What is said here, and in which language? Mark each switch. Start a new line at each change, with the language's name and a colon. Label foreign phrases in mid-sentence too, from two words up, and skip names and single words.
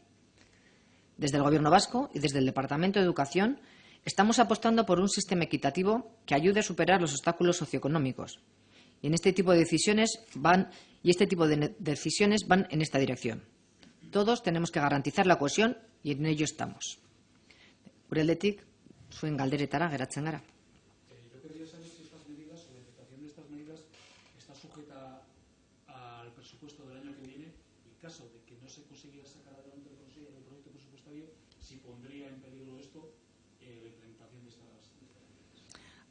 Spanish: Desde el Gobierno vasco y desde el Departamento de Educación estamos apostando por un sistema equitativo que ayude a superar los obstáculos socioeconómicos. Y este tipo de decisiones van en esta dirección. Todos tenemos que garantizar la cohesión y en ello estamos.
Basque: Gure aldetik, zuen galderetara geratzen gara.
Spanish: Yo quería saber si estas medidas o la aplicación de estas medidas está sujeta al presupuesto del año que viene y, en caso de que no se consiguiera sacar adelante el proyecto presupuestario, si pondría en peligro esto la implementación de estas medidas.